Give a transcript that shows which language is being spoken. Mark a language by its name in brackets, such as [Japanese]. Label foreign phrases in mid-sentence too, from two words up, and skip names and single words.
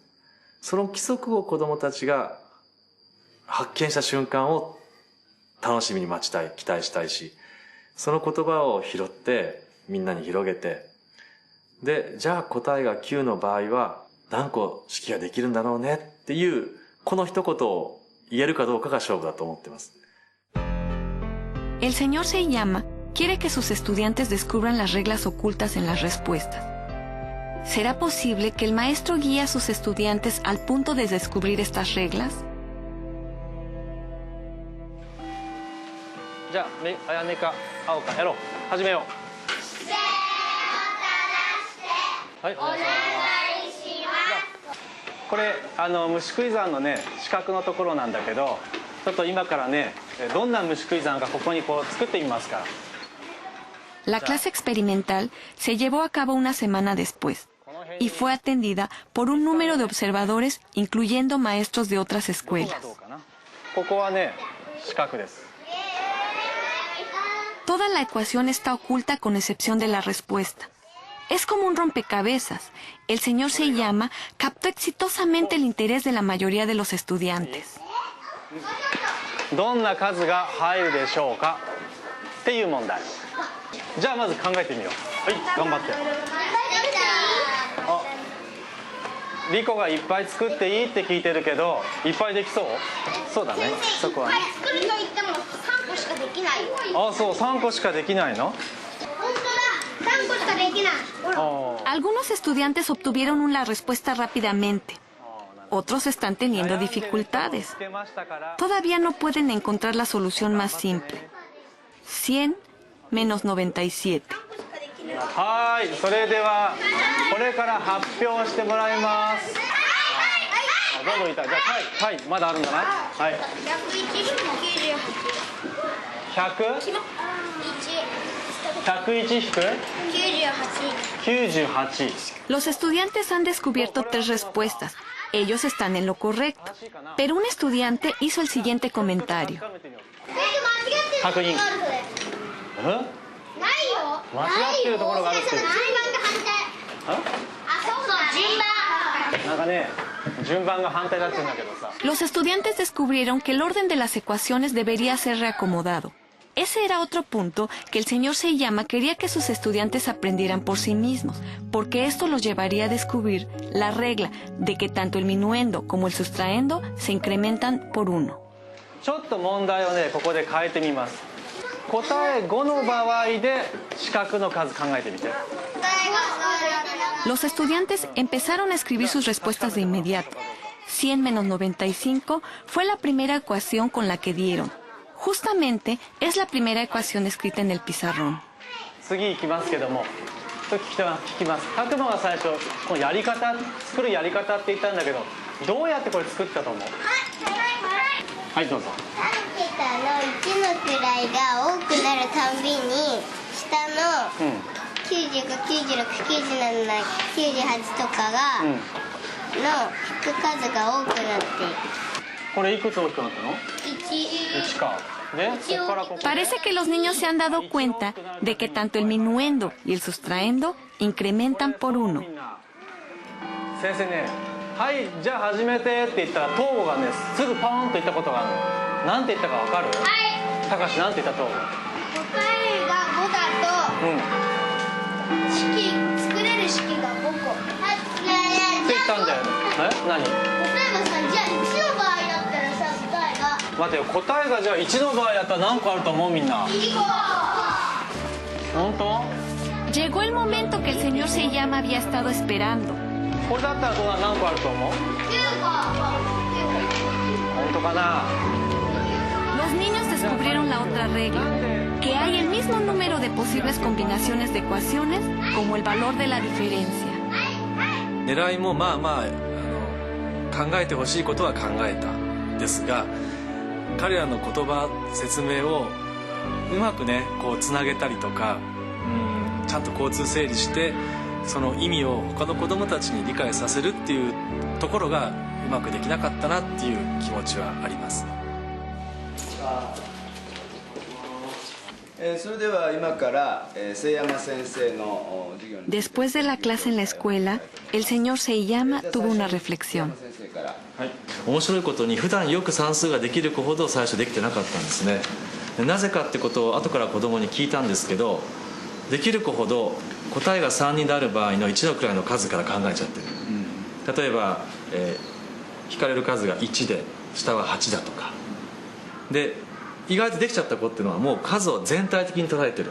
[Japanese] その規則を子供たちが発見した瞬間を楽しみに待ちたい、期待したいし、その言葉を拾ってみんなに広げて、で、じゃあ答えが9の場合は何個式ができるんだろうねっていう、この一言を言えるかどうかが勝負だと思ってます。 [Spanish] El señor Seiyama quiere que sus estudiantes descubran las reglas ocultas en las respuestas. ¿Será posible que el maestro guíe a sus estudiantes al punto de descubrir estas reglas? [Japanese] じゃあ、あやめか青かやろう。始めよう。はい、お願いします。これ虫食い山のね四角のところなんだけど、ちょっと今からねどんな虫食い山かここにこう作ってみますから。 [Spanish] La clase experimental se llevó a cabo una semana después y fue atendida por un número de observadores, incluyendo maestros de otras escuelas. [Japanese] ここはね四角です。 [Spanish] Toda la ecuación está oculta con excepción de la respuesta. Es como un rompecabezas. El señor Seiyama captó exitosamente el interés de la mayoría de los estudiantes. [Japanese] どんな数が入るでしょうかっていう問題。じゃあまず考えてみよう。はい、頑張って。あ、リコがいっぱい作っていいって聞いてるけど、いっぱいできそう？そうだね。そこはね。作ると言っても3個しかできないよ。あ、そう、3個しかできないの？ [Spanish] Algunos estudiantes obtuvieron la respuesta rápidamente. Otros están teniendo dificultades. Todavía no pueden encontrar la solución más simple. 100 menos 97. [Japanese] はい、それではこれから発表してもらいます。どんどんいた。じゃあはい、まだあるんだな。はい。100？ 98. [Spanish] Los estudiantes han descubierto 3 respuestas. Ellos están en lo correcto. Pero un estudiante hizo el siguiente comentario. [Japanese] 確認。間違ってるところがあるって。なんかね、順番が反対だって言うんだけどさ。 [Spanish] Los estudiantes descubrieron que el orden de las ecuaciones debería ser reacomodado. Ese era otro punto que el señor Seiyama quería que sus estudiantes aprendieran por sí mismos, porque esto los llevaría a descubrir la regla de que tanto el minuendo como el sustraendo se incrementan por 1. [Japanese] ちょっと問題をね、ここで変えてみます。答え5の場合で四角の数考えてみて。 [Spanish] Los estudiantes empezaron a escribir sus respuestas de inmediato. 100 menos 95 fue la primera ecuación con la que dieron. Justamente es la primera ecuación escrita en el pizarrón. [Japanese] 次行きますけども、聞きます。拓磨が最初この作るやり方って言ったんだけど、どうやってこれ作ったと思う？はい、どうぞ。 3桁の1の位が多くなるたんびに下の95、96、97、98とかが、の引く数が多くなっていく。これいくつ大きくなったの？ 1か。で、ここからここ。 [Spanish] Parece que los niños se han dado cuenta de que tanto el minuendo y el sustraendo incrementan por 1. [Japanese] 先生ね、はい、じゃあ始めてって言ったら東郷がね、すぐポーンと言ったことがあるの。なんて言ったかわかる？はい。高橋なんて言った東郷？答えが5だと、 式作れる式が5個。って言ったんだよね。何？例えばさ、じゃあ1の場合だったらさ、答えが待てよ、答えがじゃあ1の場合だったら何個あると思うみんな。 2個。本当？ [Spanish] Llegó el momento que el señor Seiyama había estado esperando. [Japanese] これだったらどうだ、何個あると思う？ 9個。本当かな？ [Spanish] Los niños descubrieron la otra regla, que hay el mismo número de posibles combinaciones de ecuaciones como el valor de la diferencia. [Japanese] 狙いもまあまあ考えてほしいことは考えたですが、彼らの言葉説明をうまくねこうつなげたりとか、ちゃんと交通整理してその意味を他の子どもたちに理解させるっていうところがうまくできなかったなっていう気持ちはあります。 [Spanish] Después de la clase en la escuela, el señor Seiyama tuvo una reflexión. [Japanese] 面白いことに普段よく算数ができる子ほど最初できてなかったんですね。なぜかってことを後から子供に聞いたんですけど、できる子ほど答えが3になる場合の1の位の数から考えちゃってる。例えば、引かれる数が1で下は8だとかで、意外とできちゃった子っていうのはもう数を全体的に捉えてる。